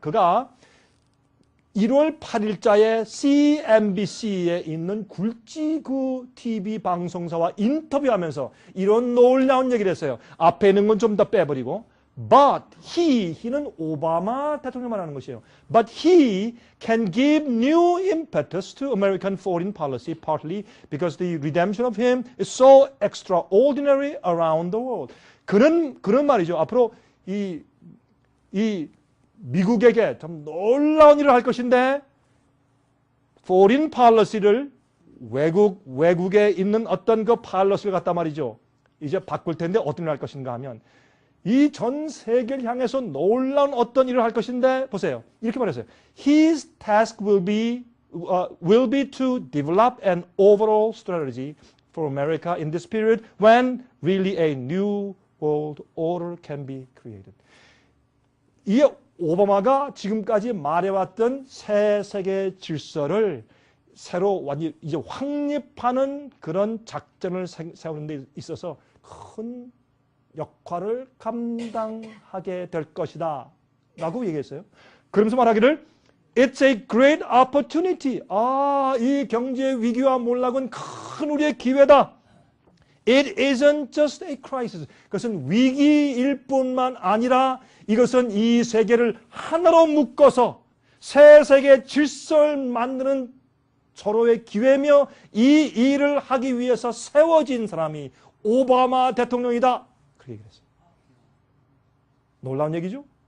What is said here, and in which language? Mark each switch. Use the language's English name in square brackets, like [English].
[Korean] 그가 1월 8일자에 CNBC에 있는 굴지구 TV 방송사와 인터뷰하면서 이런 놀라운 얘기를 했어요. 앞에 있는 건 좀 더 빼버리고 [English] But he [Korean] 는 오바마 대통령 말하는 것이에요. [English] But he can give new impetus to American foreign policy partly because the redemption of him is so extraordinary around the world. [Korean] 그런 말이죠. 앞으로 이 미국에게 참 놀라운 일을 할 것인데 foreign policy를 외국에 있는 어떤 그 policy를 갖다 말이죠. 이제 바꿀 텐데 어떤 일을 할 것인가 하면 이 전 세계를 향해서 놀라운 어떤 일을 할 것인데 보세요. 이렇게 말했어요. [English] His task will be to develop an overall strategy for America in this period when really a new world order can be created. [Korean] 이 오바마가 지금까지 말해왔던 새 세계 질서를 새로 완전히 이제 확립하는 그런 작전을 세우는 데 있어서 큰 역할을 감당하게 될 것이다 라고 얘기했어요. 그러면서 말하기를 [English] It's a great opportunity. [Korean] 이 경제 위기와 몰락은 큰 우리의 기회다. [English] It isn't just a crisis. [Korean] 그것은 위기일 뿐만 아니라 이것은 이 세계를 하나로 묶어서 새 세계 질서를 만드는 서로의 기회며 이 일을 하기 위해서 세워진 사람이 오바마 대통령이다. 그렇게 얘기했어요. 놀라운 얘기죠?